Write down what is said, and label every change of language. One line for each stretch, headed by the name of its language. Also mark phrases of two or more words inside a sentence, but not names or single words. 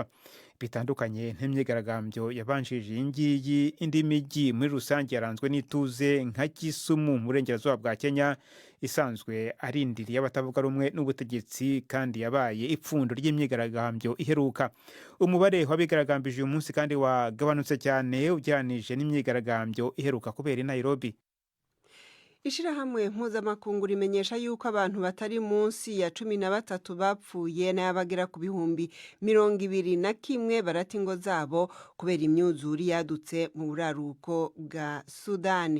Kinyarwanda: Bitandukanye n'imyigaragambyo yabanjirije iyi ngiyi, indi mijyi muri rusange yaranzwe n'ituze nka Kisumu mu burengerazuba bwa Kenya, isanzwe arindiriye abatavuga rumwe n'ubutegetsi kandi yabaye ipfundo ry'imyigaragambyo iheruka. Umubare w'abigaragambije uyu munsi kandi wagabanutse cyane ugereranije n'imyigaragambyo iheruka kubera i Nairobi.
Rundi: Ishirahamwe mpuzamakungu rimenyesha yuko abantu batari munsi ya 13 bapfuye n'abagera ku bihumbi 21 barata ingo zabo kubera imyuzuri yadutse mu buraruko bwa Sudani.